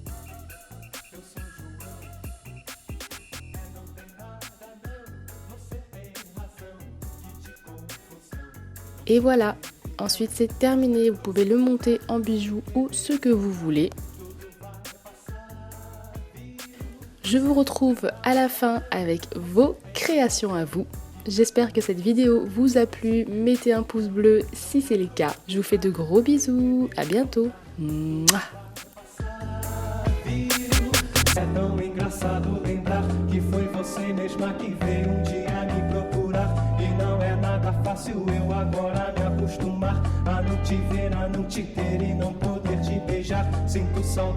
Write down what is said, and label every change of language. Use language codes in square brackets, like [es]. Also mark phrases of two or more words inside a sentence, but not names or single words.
[fr] Et voilà, ensuite c'est terminé, vous pouvez le monter en bijoux ou ce que vous voulez. Je vous retrouve à la fin avec vos créations à vous. J'espère que cette vidéo vous a plu, mettez un pouce bleu si c'est le cas. Je vous fais de gros bisous, à bientôt. Mouah. [pt] É tão engraçado lembrar que foi você mesma que veio dia me procurar. E não é nada fácil eu agora me acostumar a não te ver, a não te ter e não poder te beijar.